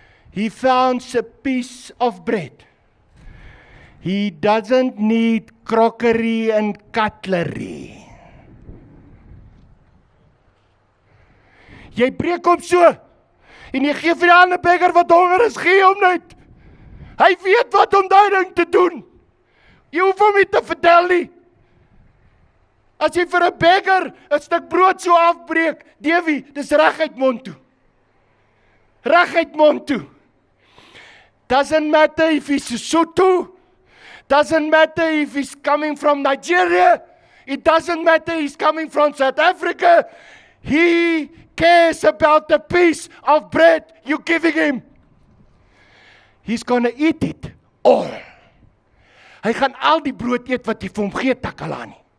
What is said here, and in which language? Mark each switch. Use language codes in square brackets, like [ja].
[en] He found a piece of bread. He doesn't need crockery and cutlery. [af] Jy breek hom so, en jy gee vir die ander beggar wat honger is, gee hom net. Hy weet wat om daai ding te doen. Jy hoef hom nie te vertel nie. As jy vir 'n beggar 'n stuk brood so afbreek, Davie, dis reguit mond toe. Reguit mond toe. [en] Doesn't matter if he's Sotho, doesn't matter if he's coming from Nigeria, it doesn't matter he's coming from South Africa, he cares about the piece of bread you're giving him. He's gonna eat it all. [af] Hy gaan al die brood eet wat jy vir hom gee, Takalani.